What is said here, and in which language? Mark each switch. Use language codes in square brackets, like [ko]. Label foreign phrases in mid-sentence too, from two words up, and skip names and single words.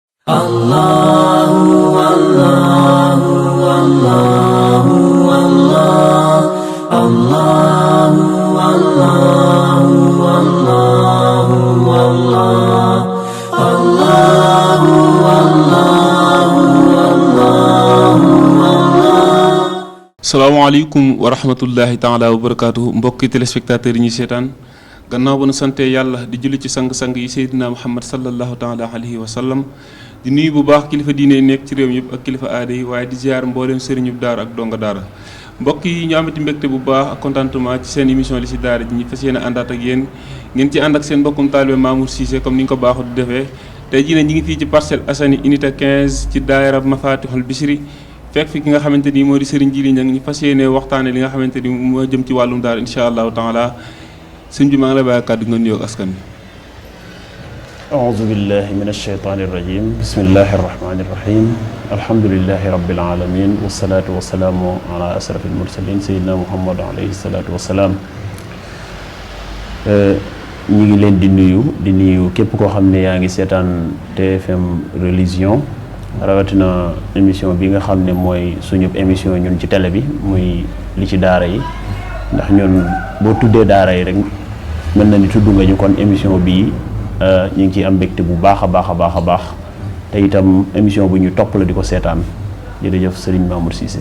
[ar] الله الله الله الله الله الله الله الله الله الله الله الله. السلام عليكم ورحمة الله تعالى وبركاته [wo] mbokki téléspectateurs yi ñuy seetaan gannaaw ba nu sante yàlla di julli ci sang-sang yi Seydina Muhammad [ar] صلى الله تعالى عليه وسلم [wo] di nuyu bu baax kilifa diine yi nekk ci réew mi yëpp ak kilifa aada yi waaye di ziar mbooleem sëriñu daara ak donga daara mbokk yi ñu amati mbégte bu baax ak contentement ci seen émission li ci daara ji ñu fas yéene àndaat ak yéen ngeen ci ànd ak seen mbokkum taalibe Mamour Cissé comme ni ñu ko baaxu di defee tey jii ne ñi ngi fii ci Parcelles Assainies unité 15 ci daayira Mafatihul Bichri fekk fi ki nga xamante ni moo di Serigne Djily Niang ñu fas yéene waxtaane li nga xamante ni moo jëm ci wàllum daara [ar] إن شاء الله تعالى [wo] sëñ bi maa ngi lay bàyyi kàddu nga nuyoo ak askan bi. [ar] أعوذ بالله من الشيطان الرجيم بسم الله الرحمن الرحيم الحمد لله رب العالمين والصلاة والسلام على أشرف المرسلين سيدنا محمد عليه الصلاة والسلام [wo] ñi ngi leen di nuyu képp koo xam ne yaa ngi seetaan TFM religion rawatina émission bi nga xam ne mooy suñu émission ñun ci télé bi muy li ci daara yi ndax ñun boo tuddee daara yi rek mën na ni tudd nga ñu kon émission bii ñu ngi ciy am mbégte bu baax a baax te itam émission bu ñu topp la di ko seetaan jërëjëf Serigne Mamour Cissé.